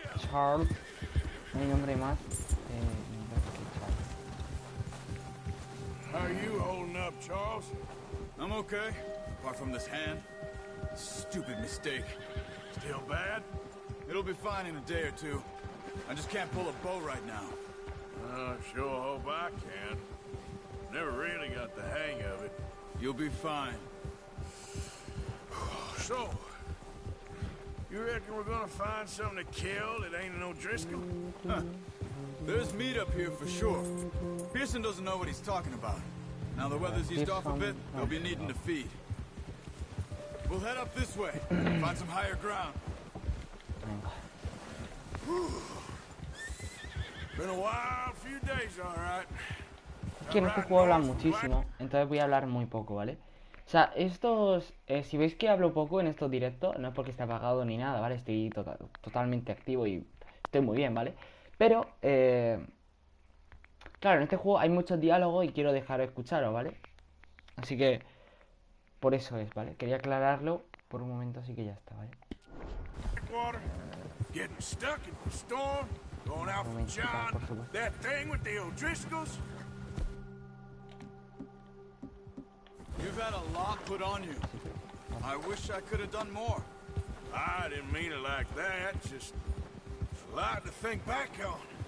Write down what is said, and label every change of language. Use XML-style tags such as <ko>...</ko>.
<es>Charles. No hay nombre más. Que Charles.</es> <en>How are you holding up, Charles? I'm okay, apart from this hand. Stupid mistake. Still bad? It'll be fine in a day or two. I just can't pull a bow right now. Sure hope I can. Never really got the hang of it. You'll be fine. So, you reckon we're gonna find something to kill that ain't no Driscoll? Huh. There's meat up here for sure. Pearson doesn't know what he's talking about. Now the weather's eased off a bit, they'll be needing to feed. We'll head up this way, find some higher ground. Been a wild few days, all right.</en> <es>Que en este juego hablan muchísimo, entonces voy a hablar muy poco, ¿vale? O sea, estos... si veis que hablo poco en estos directos, no es porque esté apagado ni nada, ¿vale? Estoy totalmente activo y estoy muy bien, ¿vale? Pero, claro, en este juego hay muchos diálogos y quiero dejar de escucharos, ¿vale? Así que, por eso es, ¿vale? Quería aclararlo por un momento, así que ya está, ¿vale?</es> <en>Getting stuck in the storm, going out for John, that thing with the O'Driscolls. You've had a lot put on you. I wish I could have done more. I didn't mean it like that, just a lot to think back on.</en>